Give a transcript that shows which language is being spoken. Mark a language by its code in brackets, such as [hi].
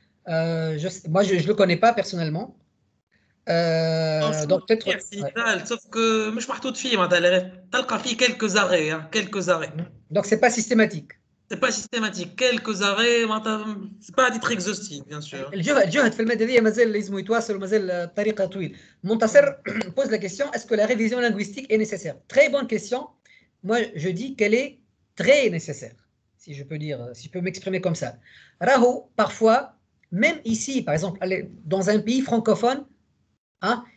[fr] Moi, je ne le connais pas personnellement. Donc peut-être. Sauf que je ne [ar] محطوط فيه معناتها تلقى فيه [fr] quelques arrêts. Donc c'est pas systématique. C'est pas systématique. Quelques arrêts, c'est pas à titre exhaustif, bien sûr. [ar] الجهد في المادة دي مازال لازم يتواصل ومازال الطريقة طويل. [fr] Montasser pose la question: est-ce que la révision linguistique est nécessaire? Très bonne question. Moi, je dis qu'elle est très nécessaire, si je peux dire, si je peux m'exprimer comme ça. Raho, parfois, même ici, par exemple, dans un pays francophone, hein,